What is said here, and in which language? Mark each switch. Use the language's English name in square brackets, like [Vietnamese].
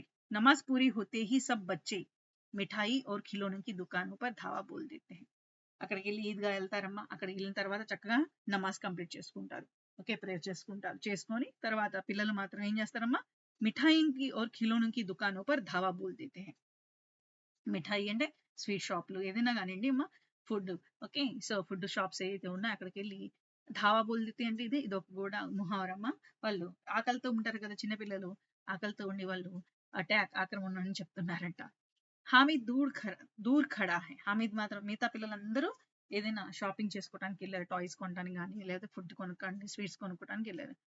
[Hindi] नमाज पूरी होते ही सब बच्चे మిఠాయి और खिलौनों की दुकानों पर धावा बोल देते हैं. [Telugu] అక్కడికి వెళ్ళి ఈద్గా వెళ్తారమ్మా. అక్కడికి వెళ్ళిన తర్వాత చక్కగా నమాజ్ కంప్లీట్ చేసుకుంటారు. ఓకే, ప్రేయర్ చేసుకుంటారు. చేసుకొని తర్వాత పిల్లలు మాత్రం ఏం చేస్తారమ్మా, [Hindi] మిఠాయికి और खिलौनों की दुकानों पर धावा बोल देते हैं. [Telugu] మిఠాయి అంటే స్వీట్ షాప్లు ఏదైనా కానివ్వండి అమ్మా, food. Okay, so food shops ఏదైతే ఉన్నాయో అక్కడికి వెళ్ళి ధావా బోల్దితే అంటే ఇది ఒక కూడా ముహావరమ్మ. వాళ్ళు ఆకలితో ఉంటారు కదా చిన్నపిల్లలు, ఆకలితో ఉండి వాళ్ళు ఆక్రమణ అని చెప్తున్నారంట. [Hindi] హామీద్ దూర్ ఖడా హై, [Telugu] హామీద్ మాత్రం మిగతా పిల్లలందరూ ఏదైనా షాపింగ్ చేసుకోవడానికి వెళ్ళారు, టాయ్స్ కొనడానికి కానీ లేదా ఫుడ్ కొనుక్కోడానికి, స్వీట్స్ కొనుక్కోవడానికి వెళ్ళారు.